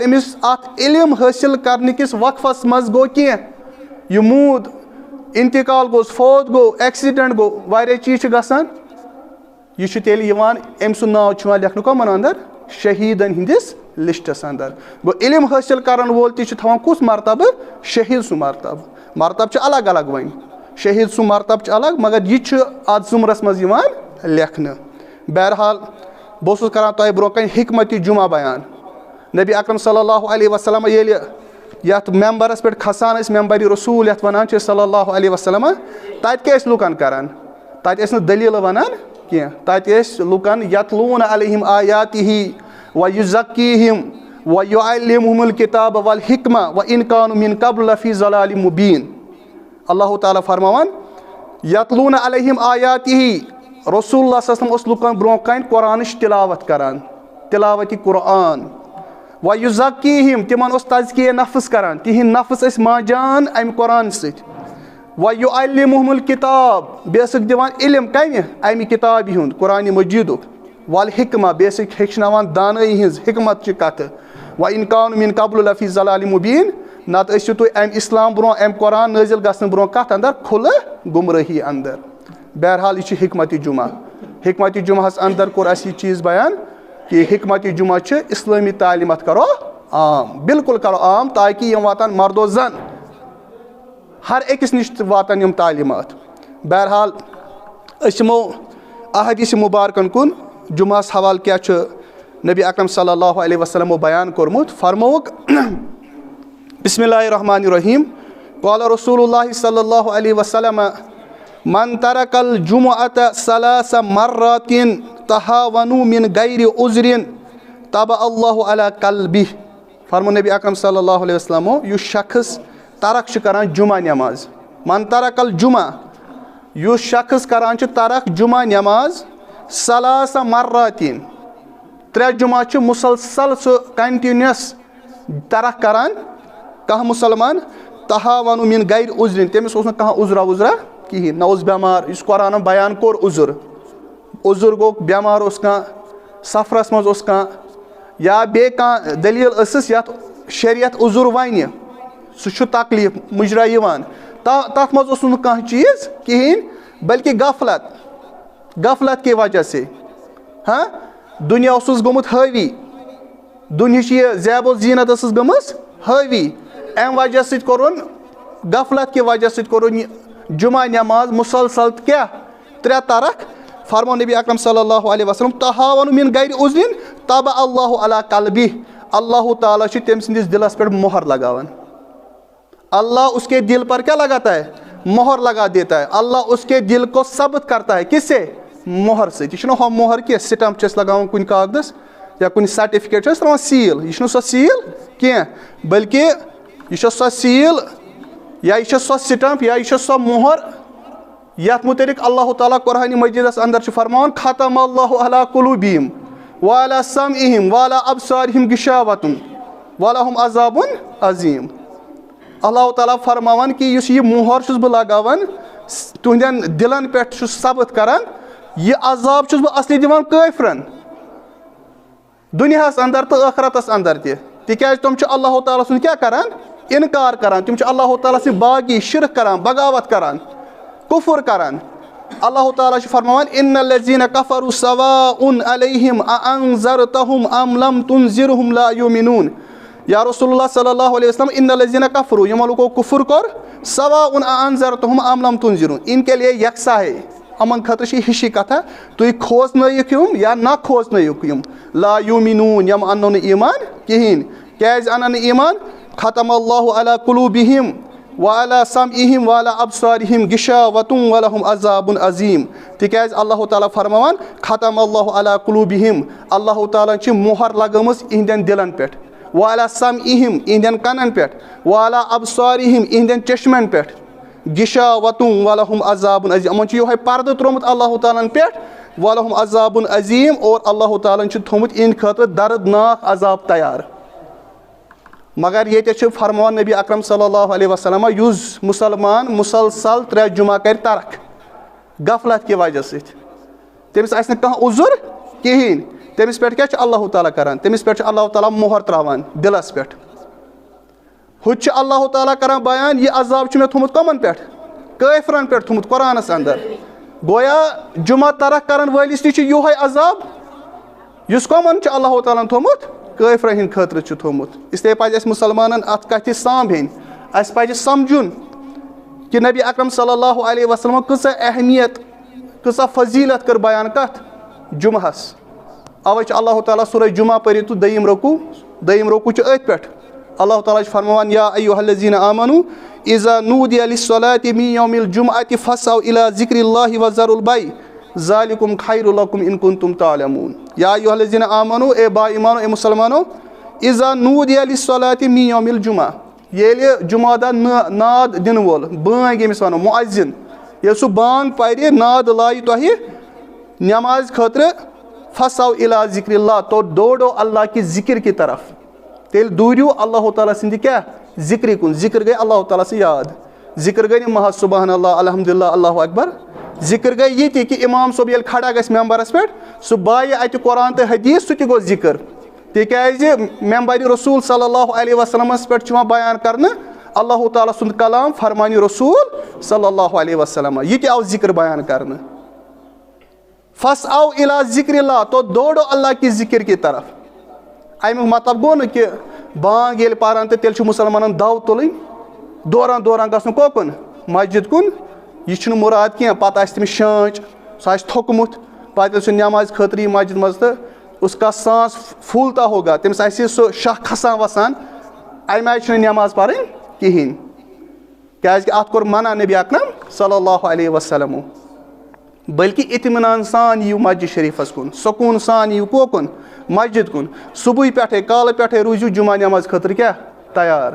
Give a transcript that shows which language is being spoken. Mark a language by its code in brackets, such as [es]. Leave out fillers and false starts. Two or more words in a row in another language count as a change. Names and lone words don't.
[ks] أمِس اتھ علم حٲصِل کرنہٕ کِس وقفس منٛز گوٚو کینٛہہ یہِ موٗد انتقال گوٚوس فوت گوٚو ایٚکسِڈنٹ گوٚو واریاہ چیٖز چھِ گژھان یہِ چھُ تیٚلہِ یِوان أمۍ سُنٛد ناو چھُ یِوان لیکھنہٕ کٕمن انٛدر شہیٖدن ہِنٛدِس لسٹس انٛدر گوٚو علم حٲصِل کرن وول تہِ چھُ تھاوان کُس مرتبہٕ شہیٖد سُنٛد مرتبہٕ چھُ الگ الگ وۄنۍ شہیٖد سُنٛد مرتبہٕ چھُ الگ مگر یہِ چھُ اَتھ زُمرَس منٛز یِوان لیکھنہٕ. بہرحال بہٕ اوسُس کَران تۄہہِ برونٛہہ کَنہِ حکمتِ جمعہ بیان. نبی اکرم [ar] صلی اللہ علیہ وسلم [ks] ییٚلہِ یَتھ مٮ۪مبرَس پٮ۪ٹھ کھسان ٲسۍ مٮ۪مبرِ رسوٗل یَتھ وَنان چھِ [ar] صلی اللہ علیہ وسلم, [ks] تَتہِ کیٛاہ ٲسۍ لُکَن کَران؟ تَتہِ ٲسۍ نہٕ دٔلیٖلہٕ وَنان کینٛہہ, تَتہِ ٲسۍ لُکَن [ar] یتلوٗن علیہم آیاتِہ ویُزکیٖہم ویُعلمہم الکتاب والحکمہ وان کانوا من قبل لفی ضلال مبین. [ks] اللہ تعالیٰ فرماوان [ar] یتلوٗن علیہم آیاتِہ, رسول اللہ صلی اللہ علیہ وسلم [ks] اوس لُکَن برونٛہہ کَنہِ قرآنٕچ تِلاوت کَران, تِلاوتِ قرآن. ویُزکیٖہم, تِمن اوس تزکیہ نفس کَران, تِہنٛدۍ نفس ٲسۍ منٛجان اَمہِ قرآن سۭتۍ. [ar] ویُعلمہم الکتاب, [ks] بیٚیہِ ٲسٕکھ دِوان علم کَمہِ اَمہِ کِتابہِ ہُنٛد قرآنِ مجیٖدُک. والحکمہ, بیٚیہِ ٲسٕکھ ہیٚچھناوان دانٲیی ہِنٛز حکمتچہِ کَتھٕ. [ar] وان کانوا من قبل لفی ضلال مبین, [ks] نتہٕ ٲسِو تُہۍ اَمہِ اِسلام برونٛہہ اَمہِ قرآن نٲزِل گژھنہٕ برونٛہہ کَتھ اندر کھُلہٕ گُمرٲہی اندر. بہرحال یہِ چھُ حکمتِ جمعہ. حکمتِ جمعہس اندر کوٚر اَسہِ یہِ چیٖز بیان کہِ حکمتِ جمعہ چھِ اِسلٲمی تعلیٖمات کَرو عام, بالکل کَرو عام, تاکہِ یِم واتن مرد و زن ہر أکِس نِش تہِ واتن یِم تعلیٖمات. بہرحال أسۍ یِمو احادیٖث مُبارکن کُن. جمعہس حوالہٕ کیٛاہ چھُ نبی اکرم [ar] صلی اللہ علیہ وسلمو [ks] بیان کوٚرمُت, فرمووُکھ [ar] بسم اللہ الرحمن الرحیم. قال رسول اللہ صلی اللہ علیہ وسلم من ترک الجمعۃ ثلاث مرات تہاونوا من غیر عذر طبع اللہ علی قلبہ. [ks] فرمو نبی اکرم [ar] صلی اللہ علیہ وسلمو, [ks] یُس شخص ترک چھُ کران جمعہ نٮ۪ماز, [ar] من ترک الجمعہ, [ks] یُس شخص کران چھُ ترک جمعہ نٮ۪ماز [ar] ثلاث مراتین, [ks] 3 جمعہ چھُ مُسلسل سُہ کنٹِنیوس ترک کران کانٛہہ مُسلمان, تہاونوا [ar] من غیر عذر, [ks] تٔمِس اوس نہٕ کانٛہہ عذرا وُذرا کِہیٖنۍ, نہ اوس بٮ۪مار, یُس قرآنن بیان کوٚر عذر, عذر گوٚو بٮ۪مار اوس کانٛہہ, سفرس منٛز اوس کانٛہہ, یا بیٚیہِ کانٛہہ دٔلیٖل ٲسٕس یتھ شریعت عذر وَنہِ, سُہ چھُ تکلیٖف مُجرا یِوان, تتھ منٛز اوس نہٕ کانٛہہ چیٖز کِہیٖنۍ بلکہِ [ur] غفلت کہِ وجہ سے, [ks] دُنیا اوسُس گوٚمُت حٲوی, دُنہِچ یہِ زیب و زیٖنت ٲسٕس گٔمٕژ حٲوی, اَمہِ وجہ سۭتۍ کوٚرُن, غفلت کہِ وجہ سۭتۍ کوٚرُن یہِ جمعہ نٮ۪ماز مُسلسل کیٛاہ 3 ترک. فرمو نبی اکرم [ar] صلی اللہ علیہ وسلم تہاونوا من غیر عذر طبع اللہ علی قلبہ, [ks] اللہ تعالیٰ چھُ تٔمۍ سٕنٛدِس دِلس پٮ۪ٹھ مۄہر لگاوان. [ur] اللہ اس کے دل پر کیا لگاتا ہے؟ مۄہر لگا دیتا ہے. اللہ اس کے دل کو ثبت کرتا ہے, کس سے؟ [ks] مۄہر سۭتۍ. یہِ چھُنہٕ ہُہ مۄہر کینٛہہ سٹمپ چھِ أسۍ لگاوان کُنہِ کاغدس یا کُنہِ سرٹِفکیٹ چھِ أسۍ تراوان سیٖل, یہِ چھُنہٕ سۄ سیٖل کینٛہہ بلکہِ یہِ چھِ سۄ سیٖل یا یہِ چھِ سۄ سٹمپ یا یہِ چھِ سۄ مۄہر یتھ متعلق اللہ تعالیٰ قرآنِ مجیٖدس اندر چھُ فرماوان [ar] ختم اللہ علی قلوبہم وعلی سمعہم وعلی ابصارہم غشاوۃ ولہم عذاب عظیم. [ks] اللہ تعالیٰ فرماوان کہِ یُس یہِ مۄہر چھُس بہٕ لگاوان تُہنٛدٮ۪ن دِلن پٮ۪ٹھ چھُس ثبت کران, یہِ عذاب چھُس بہٕ اصلی دِوان کٲفرن دُنیاہس اندر تہٕ ٲخرتس اندر تہِ, تِکیٛازِ تِم چھِ اللہ تعالیٰ سُنٛد کیٛاہ کران؟ انکار کران, تِم چھِ اللہ تعالیٰ سٕنٛدۍ باغی شرک کران, بغاوت کران, کُفر کران. اللہ تعالیٰ چھُ فرماوان [ar] ان الذین کفروا سواء علیہم اانذرتہم ام لم تنذرہم لا یؤمنون. یا رسول اللہ صلی اللہ علیہ وسلم ان الذین کفروا, [ks] یِمو لوٗکو کُفر کوٚر, [ar] سواء انذرتہم ام لم تنذرہم, [ur] ان کے لیے یکساں ہے, [ks] یِمن خٲطرٕ چھِ ہِشی کتھا, تُہۍ کھوژنٲیِکھ یِم یا نہ کھوژنٲیِکھ یِم, [ar] لا یؤمنون, [ks] یِم اَننو نہٕ ایٖمان کِہیٖنۍ. کیٛازِ اَنن نہٕ ایٖمان؟ [ar] ختم اللہ علی قلوبہم وعلی سمعہم وعلی ابصارہم غشاوۃ ولہم عذاب عظیم. [ks] تِکیٛازِ اللہ تعالیٰ فرماوان [ar] ختم اللہ علی قلوبہم, [ks] اللہ تعالیٰ چھِ مۄہر لگٲمٕژ یِہنٛدٮ۪ن دِلن پٮ۪ٹھ, [ar] وعلی سمعہم, [ks] یِہنٛدٮ۪ن کَنن پٮ۪ٹھ, [ar] وعلی ابصارہم, [ks] یِہنٛدٮ۪ن چشمن پٮ۪ٹھ, [ar] غشاوۃ ولہم عذاب عظیم, [ks] یِمن چھُ یِہوے پردٕ تروومُت اللہ تعالیٰ ہن پٮ۪ٹھ, [ar] ولہم عذاب عظیم, [ks] اور اللہ تعالیٰ ہن چھُ تھوٚومُت یِہنٛدِ خٲطرٕ دردناک عذاب تیار. مگر ییٚتہِ چھُ فرماوان نبی اکرم [ar] صلی اللہ علیہ وسلم, [ks] یُس مُسلمان مُسلسل 3 جمعہ کرِ ترک غفلت کہِ وجہ سۭتۍ, تٔمِس آسہِ نہٕ کانٛہہ عذر کِہیٖنۍ, تٔمِس پٮ۪ٹھ کیٛاہ چھُ اللہ تعالیٰ کران؟ تٔمِس پٮ۪ٹھ چھُ اللہ تعالیٰ مۄہر تراوان دِلس پٮ۪ٹھ. ہُتہِ چھُ اللہ تعالیٰ کران بیان, یہِ عذاب چھُ مےٚ تھوٚومُت کٕمن پٮ۪ٹھ؟ کٲفرن پٮ۪ٹھ تھوٚومُت قرآنس اندر. گویا جمعہ ترک کرن وٲلِس نِش چھُ یِہوے عذاب یُس کٕمن چھُ اللہ تعالیٰ ہن تھوٚومُت؟ کٲفرن ہِنٛدِ خٲطرٕ چھُ تھوٚومُت. اسلیے پزِ اَسہِ مُسلمانن اتھ کتھِ سامبٕنۍ, اَسہِ پزِ سمجھُن کہ نبی اکرم [ar] صلی اللہ علیہ وسلم [ks] کۭژاہ اہمیت کۭژاہ فضیلت کٔر بیان کتھ جمعہس. اوے چھُ اللہ تعالیٰ سورہ جمعہ پٔرِو تہٕ دوٚیِم رکوع چھُ أتھۍ پٮ۪ٹھ. اللہ تعالیٰ چھُ فرماوان [ar] یا ایُّہا الذیٖنَ آمنوا اذا نودی للصلاۃ من یوم الجمعۃ فاسعوا الی ذکر اللہ وذروا البیع ذالکم خیر لکم ان کنتم تعلمون. یا ایُّہا الذیٖنَ آمنوا [ks] اے با ایمانو اے مُسلمانو [ar] اذا نودی للصلاۃ من یوم الجمعہ [ks] ییٚلہِ جمعہ دۄہ ناد دِنہٕ وول بٲنٛگۍ ییٚمِس وَنو مُعزِن ییٚلہِ سُہ بانٛگ پرِ ناد لایہِ تۄہہِ نٮ۪مازِ خٲطرٕ [ar] فسعوا الی ذکر اللہ [ur] تو دوڑو اللہ کی ذکر کی طرف. [ks] تیٚلہِ دوٗرِو اللہ تعالیٰ سٕنٛدِ کیٛاہ ذِکرِ کُن. ذِکر گٔے اللہ تعالیٰ سٕنٛز یاد. ذِکر گٔے نہٕ محض [ar] سبحان اللہ الحمدُاللہ اللہ اکبر. [ks] ذِکر گٔے یہِ تہِ کہِ اِمام صٲب ییٚلہِ کھڑا گژھِ ممبرس پٮ۪ٹھ سُہ بایہِ اَتہِ قرآن تہٕ حدیٖث سُہ تہِ گوٚو ذِکر. تِکیٛازِ ممبرِ رسوٗل [ar] صلی اللہ علیہ وسلمس [ks] پٮ۪ٹھ چھُ یِوان بیان کرنہٕ اللہ تعالیٰ سُنٛد کلام فرمانہِ رسوٗل صلی اللہ علیہ وسلم. یہِ تہِ آو ذِکر بیان کرنہٕ. [ar] فسعوا الی ذکر اللہ [ur] تو دوڑو اللہ کی ذکر کی طرف. [ks] امیُک مطلب گوٚو نہٕ کہِ بانٛگ ییٚلہِ پران تہٕ تیٚلہِ چھُ مُسلمانن دو تُلٕنۍ دوران گژھُن کوکُن مسجد کُن. یہِ چھُنہٕ مُراد کینٛہہ. پتہٕ آسہِ تٔمِس شانٛچ سُہ آسہِ تھوٚکمُت پتہٕ ییٚلہِ سُہ نٮ۪مازِ خٲطرٕ یی مسجد منٛز تہٕ [ur] اس کا سانس پھوٗلتا ہوگا [ks] تٔمِس آسہِ سُہ شاہ کھسان وسان امہِ آیہِ چھُنہٕ نٮ۪ماز پرٕنۍ کِہیٖنۍ. کیٛازِکہِ اتھ کوٚر منع نبی اکرم [ar] صلی اللہ علیہ وسلمو. [ks] بٔلکہِ اطمینان سان یِیِو مسجد شریٖفس کُن سکوٗن سان یِیِو کوکُن مسجد کُن. صبحٲے پٮ۪ٹھے کالہٕ پٮ۪ٹھے روٗزِو جمعہ نٮ۪مازِ خٲطرٕ کیٛاہ تیار.